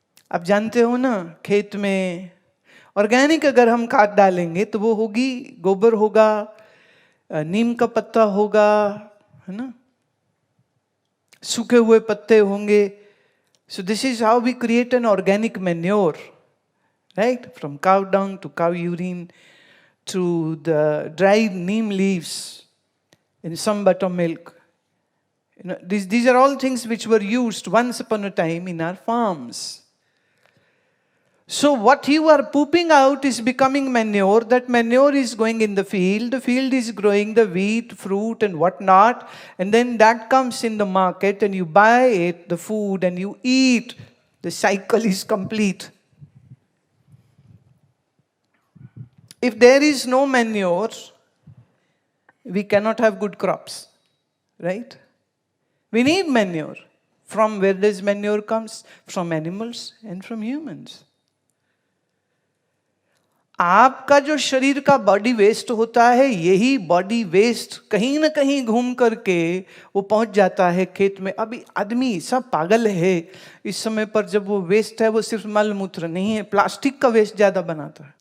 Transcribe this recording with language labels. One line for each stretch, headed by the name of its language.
Hindi: अब जानते हो ना, खेत में ऑर्गेनिक अगर हम खाद डालेंगे तो वो होगी, गोबर होगा, नीम का पत्ता होगा, है ना, सूखे हुए पत्ते होंगे.
English: So this is how we create an organic manure, right? From cow dung to cow urine to the dried neem leaves in some buttermilk. You know, these are all things which were used once upon a time in our farms. So what you are pooping out is becoming manure. That manure is going in the field. The field is growing the wheat, fruit and whatnot. And then that comes in the market and you buy it, the food, and you eat. The cycle is complete. If there is no manure, we cannot have good crops, right? We need manure. From where does manure comes? From animals and from humans.
Hindi: आपका जो शरीर का body waste होता है, यही body waste कहीं ना कहीं घूम करके वो पहुंच जाता है खेत में. अभी आदमी सब पागल है इस समय पर. जब वो वेस्ट है वो सिर्फ मल मूत्र नहीं है, प्लास्टिक का वेस्ट ज्यादा बनाता है.